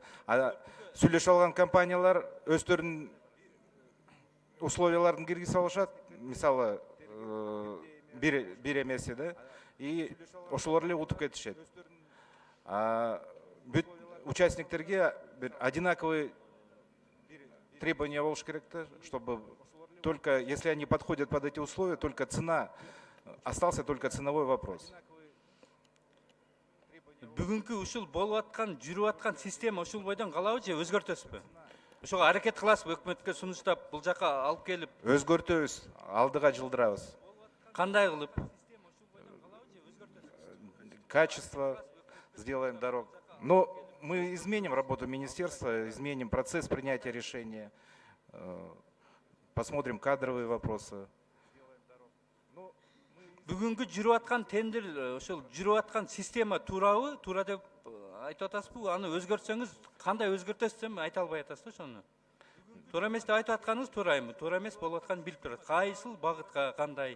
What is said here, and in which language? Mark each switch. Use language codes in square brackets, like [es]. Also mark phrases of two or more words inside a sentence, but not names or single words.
[ky] Сүйлөшүп алган компаниялар өздөрүнүн условияларын киргизип алышат, мисалы бир эмеси да, и ошолор эле утуп кетишет. Бүт участниктерге бир [ru] одинаковый требования [ky] болуш керек да, [ru] чтобы только если они подходят под эти условия, только цена, остался только ценовой вопрос. [ky] Бүгүнкү ушул болуп аткан, жүрүп аткан система ушул бойдон калабы же өзгөртөсүзбү? Ошого аракет кыласызбы, өкмөткө сунуштап, бул жака алып келип? Өзгөртөбүз, алдыга жылдырабыз. Кандай кылып? [ru] Качество сделаем дорог. Но мы изменим работу министерства, изменим процесс принятия решения, посмотрим кадровые вопросы. [ky] Бүгүнкү жүрүп аткан тендер, ошол жүрүп аткан система туурабы? Туура деп айтып атасызбы? Аны өзгөртсөңүз, кандай өзгөртөсүз эми айта албай атасыз да ошону. Туура эмес деп айтып атканыңыз туура эми, туура эмес болуп атканын билип турат. Кайсыл багытка кандай?